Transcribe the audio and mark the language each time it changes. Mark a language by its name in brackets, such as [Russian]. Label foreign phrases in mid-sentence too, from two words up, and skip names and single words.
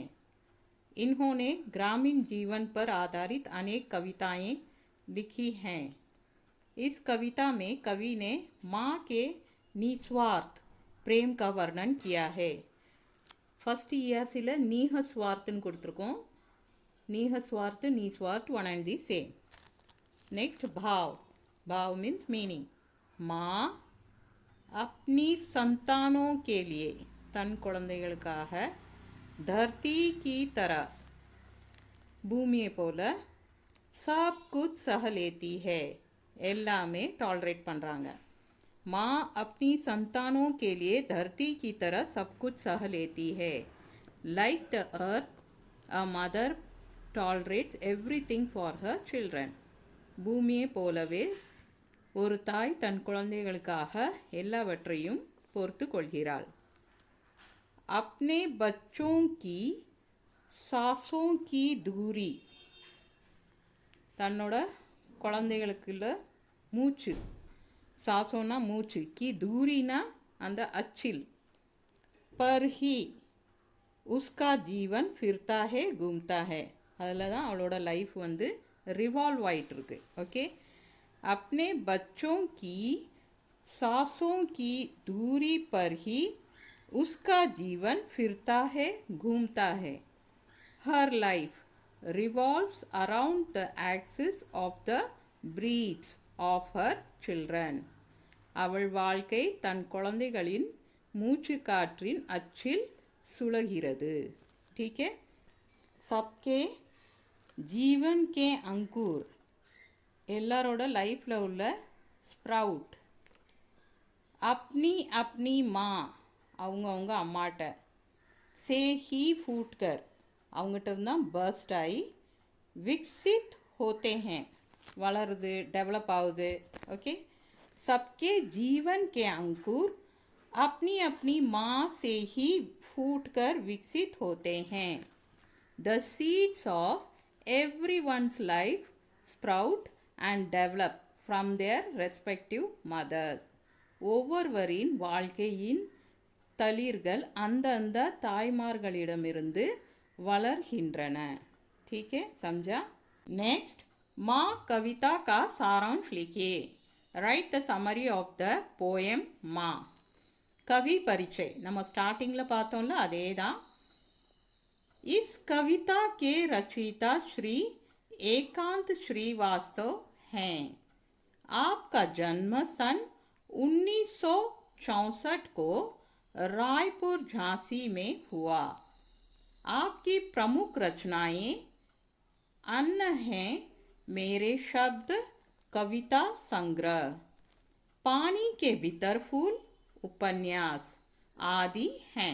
[Hindi] इन्होंने ग्रामीण जीवन पर आधारित अनेक कविताएं लिखी हैं. इस कविता में कवि ने माँ के निस्वार्थ प्रेम का वर्णन किया है. [Tamil] फर्स्ट ERCல निःस्वार्थன்னு கொடுத்துருக்கோம். [Hindi] निःस्वार्थ निस्वार्थ [English] one and the same. [Hindi] नेक्स्ट भाव. भाव [English] means meaning. [Hindi] माँ अपनी संतानों के लिए [Tamil] தன் குழந்தைகளுக்காக [Hindi] धरती की तरह [Tamil] பூமியை போல [Hindi] सब कुछ सह लेती है [Tamil] எல்லாமே டாலரேட் பண்ணுறாங்க. [Hindi] माँ अपनी संतानों के लिए धरती की तरह सब कुछ सह लेती है. [English] Like the earth, a mother tolerates everything for her children. [Tamil] பூமியை போலவே ஒரு தாய் தன் குழந்தைகளுக்காக எல்லாவற்றையும் பொறுத்து கொள்கிறாள். [Hindi] अपने बच्चों की सांसों की दूरी [Tamil] தன்னோட குழந்தைகளுக்குள்ள மூச்சு, சாசோனா மூச்சு, கி दूरीனா அந்த அச்சில், [Hindi] पर ही उसका जीवन फिरता है घूमता है [Tamil] அதில் தான் அவளோட லைஃப் வந்து ரிவால்வ் ஆகிட்டு இருக்கு. ஓகே. [Hindi] अपने बच्चों की सांसों की दूरी पर ही उसका जीवन फिरता है घूमता है. [English] Her life revolves around the axis of the breaths of her children. [Tamil] அவள் வாழ்க்கை தன் குழந்தைகளின் மூச்சு காற்றின் அச்சில் சுழகிறது. [Hindi] ठीक है. सबके जीवन के अंकुर [Tamil] எல்லாரோட லைஃப்பில் உள்ள ஸ்ப்ரவுட். [Hindi] अपनी अपनी माँ [Tamil] அவங்கவுங்க அம்மாட்ட, [Hindi] से ही फूटकर [Tamil] அவங்ககிட்ட இருந்தால் பர்ஸ்ட் ஆகி, [Hindi] विकसित होते हैं [Tamil] வளருது, டெவலப் ஆகுது. ஓகே. [Hindi] सबके जीवन के अंकुर अपनी अपनी माँ से ही फूटकर विकसित होते हैं. [English] The seeds of everyone's life sprout and develop from their respective mothers. [Tamil] ஒவ்வொருவரின் வாழ்க்கையின் தளிர்கள் அந்தந்த தாய்மார்களிடமிருந்து வளர்கின்றன. [Hindi] ठीक है, समझा. नेक्स्ट, माँ कविता का सारांश लिखिए. [English] write the summary of the poem माँ. [Hindi] कवि परिचय [Tamil] நம்ம ஸ்டார்டிங்கில் பார்த்தோம்ல, அதே தான். [Hindi] इस कविता के रचयिता श्री एकांत श्रीवास्तव हैं. आपका जन्म सन 1964 को रायपुर झांसी में हुआ. आपकी प्रमुख रचनाएं अन्न हैं मेरे शब्द कविता संग्रह, पानी के भीतर फूल उपन्यास आदि हैं.